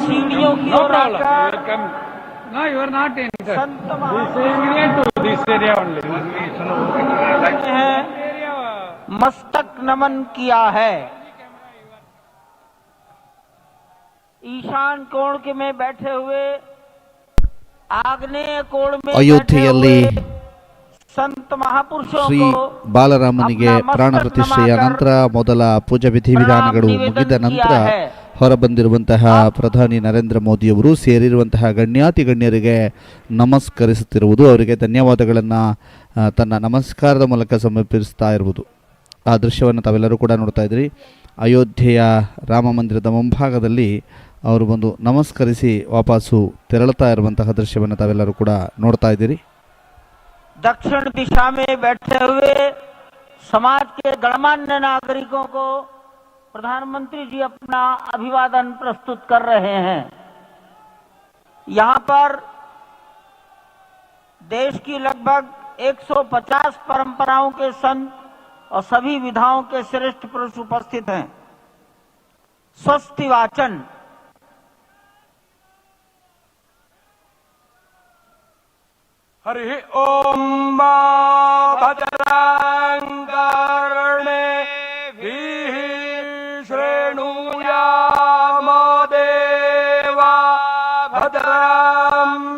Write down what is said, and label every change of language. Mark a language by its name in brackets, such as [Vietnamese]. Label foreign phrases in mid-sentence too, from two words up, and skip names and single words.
[Hindi] सीढ़ियों की ओर आकर [English] No, you are not in. [Hindi] संत हैं मस्तक नमन किया है। ईशान कोण के में बैठे हुए, आग्नेय कोण में [Kannada] ಅಯೋಧ್ಯೆಯಲ್ಲಿ [Hindi] संत महापुरुषों [Kannada] ಶ್ರೀ [Hindi] को [Kannada] ಬಾಲರಾಮನಿಗೆ ಪ್ರಾಣ ಪ್ರತಿಷ್ಠೆಯ ನಂತರ ಮೊದಲ ಪೂಜಾ ವಿಧಿವಿಧಾನಗಳು ಮುಗಿದ ನಂತರ ಹೊರಬಂದಿರುವಂತಹ ಪ್ರಧಾನಿ ನರೇಂದ್ರ ಮೋದಿಯವರು ಸೇರಿರುವಂತಹ ಗಣ್ಯಾತಿ ಗಣ್ಯರಿಗೆ ನಮಸ್ಕರಿಸುತ್ತಿರುವುದು, ಅವರಿಗೆ ಧನ್ಯವಾದಗಳನ್ನು ತನ್ನ ನಮಸ್ಕಾರದ ಮೂಲಕ ಸಮರ್ಪಿಸ್ತಾ ಇರುವುದು. ಆ ದೃಶ್ಯವನ್ನು ತಾವೆಲ್ಲರೂ ಕೂಡ ನೋಡ್ತಾ ಇದ್ರಿ. ಅಯೋಧ್ಯೆಯ ರಾಮ ಮಂದಿರದ ಮುಂಭಾಗದಲ್ಲಿ ಅವರು ಬಂದು ನಮಸ್ಕರಿಸಿ ವಾಪಸ್ಸು ತೆರಳುತ್ತಾ ಇರುವಂತಹ ದೃಶ್ಯವನ್ನು ತಾವೆಲ್ಲರೂ ಕೂಡ ನೋಡ್ತಾ ಇದ್ದೀರಿ. [Hindi] दक्षिण दिशा में बैठे हुए समाज के गणमान्य नागरिकों को प्रधानमंत्री जी अपना अभिवादन प्रस्तुत कर रहे हैं। यहाँ पर देश की लगभग 150 परंपराओं के संत और सभी विधाओं के श्रेष्ठ पुरुष उपस्थित हैं। स्वस्ति वाचन [Sanskrit] हरि ओम भद्रं कर्णेभिः शृणुयाम देवा भद्रं